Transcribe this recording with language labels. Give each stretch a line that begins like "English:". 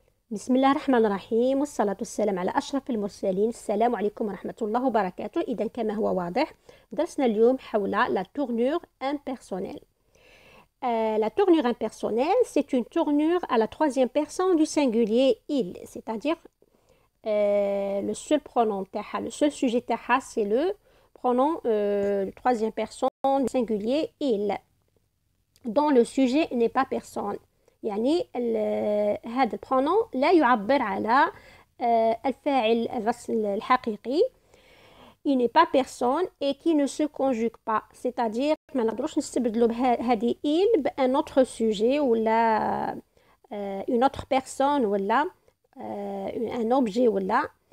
Arabic: بسم الله الرحمن الرحيم والصلاة والسلام على أشرف المرسلين. السلام عليكم ورحمة الله وبركاته. إذا كما هو واضح درسنا اليوم حول la tournure impersonnelle.
French: La tournure impersonnelle, c'est une tournure à la troisième personne du singulier il, c'est-à-dire le seul pronom تاعها, le seul sujet تاعها, c'est le pronom troisième personne du singulier il, dont le sujet n'est pas personne.
Arabic: يعني هذا البرونون لا يعبر على الفاعل الحقيقي.
French: il n'est pas personne et qui ne se conjugue pas, c'est-à-dire
Arabic: ما نقدروش نستبدلوا هذه
French: il بان autre sujet ولا une autre personne ولا un objet ولا.